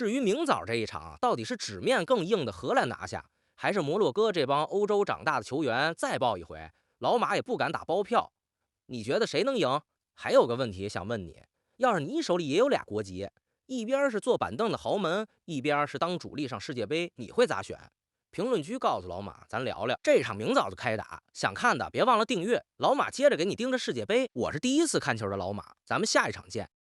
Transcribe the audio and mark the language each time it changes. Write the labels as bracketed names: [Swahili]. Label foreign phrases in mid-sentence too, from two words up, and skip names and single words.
[Chinese] 至於明早這一場到底是紙面更硬的荷蘭拿下，還是摩洛哥這幫歐洲長大的球員再爆一回，老馬也不敢打包票。你覺得誰能贏？還有個問題想問你，要是你手裡也有俩國籍，一邊是坐板凳的豪門，一邊是當主力上世界杯，你會咋選？評論區告訴老馬，咱聊聊這場明早就開打，想看的別忘了訂閱。老馬接着給你盯着世界杯，我是第一次看球的老馬，咱們下一場見。